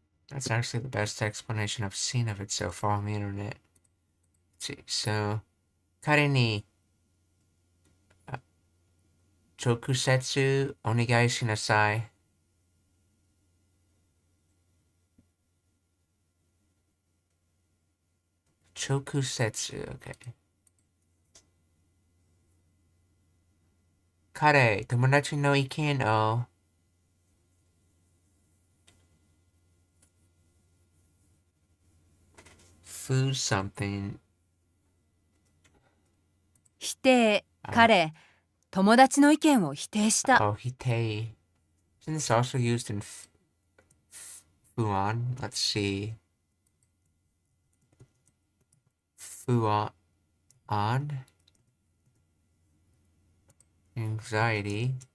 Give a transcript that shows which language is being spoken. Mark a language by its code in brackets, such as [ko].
[en] That's actually the best explanation I've seen of it so far on the internet. [ja] So, 彼に直接お願いしなさい。直接、okay. 彼、友達の意見をfood something. 否定、彼、友達の意見を否定した。 [en] Oh, hitei. Isn't this also used in fuan? Let's see. Fuan. Anxiety.